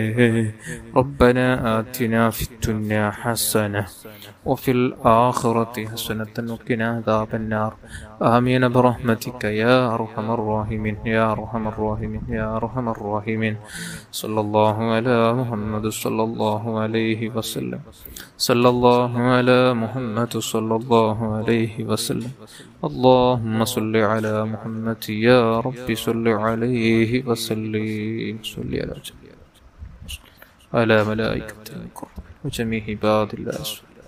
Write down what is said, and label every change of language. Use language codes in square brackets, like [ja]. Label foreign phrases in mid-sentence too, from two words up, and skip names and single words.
[ar] ربنا آتنا في الدنيا حسنة وفي الآخرة حسنة وقنا عذاب النار. آمين برحمتك يا أرحم الراحمين، يا أرحم الراحمين، يا أرحم الراحمين. صلى الله على محمد صلى الله عليه وسلم. صلى الله على محمد صلى الله عليه وسلم. اللهم صل على محمد يا رب صل عليه وسلم. صل على ملائكة وجميع عباد الله.